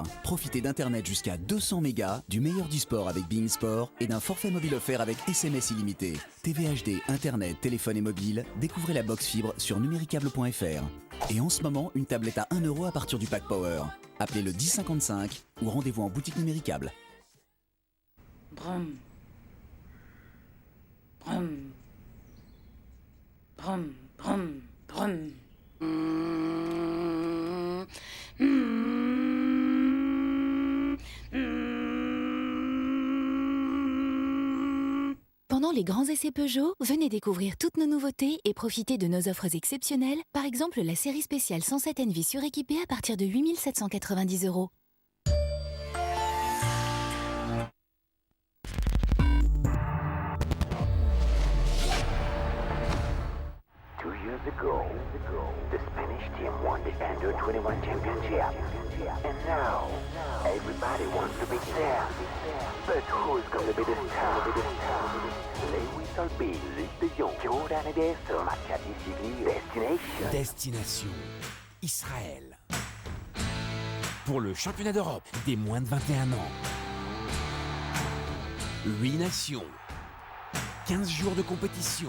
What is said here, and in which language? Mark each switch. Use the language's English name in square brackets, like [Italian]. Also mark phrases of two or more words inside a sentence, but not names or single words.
[French] Profitez d'Internet jusqu'à 200 mégas, du meilleur du sport avec Bein Sport et d'un forfait mobile offert avec SMS illimité. TV HD, Internet, téléphone et mobile, découvrez la box fibre sur numéricable.fr. Et en ce moment, une tablette à 1 € à partir du pack Power. Appelez le 1055 ou rendez-vous en boutique Numéricable. Brum. Brum. Brum, brum, brum. Pendant les grands essais Peugeot, venez découvrir toutes nos nouveautés et profitez de nos offres exceptionnelles. Par exemple, la série spéciale 107 Envy suréquipée à partir de 8 790 €. [English] Ago, the Spanish team won the Under-21 championship. And now, everybody wants to be there. But who's going to be the star? Lewis Albin, Luc de Jong, Jordan Ederson, Maccabi Sigli, Destination. Destination Israël. [French] Pour le championnat d'Europe des moins de 21 ans. 8 nations. 15 jours de compétition.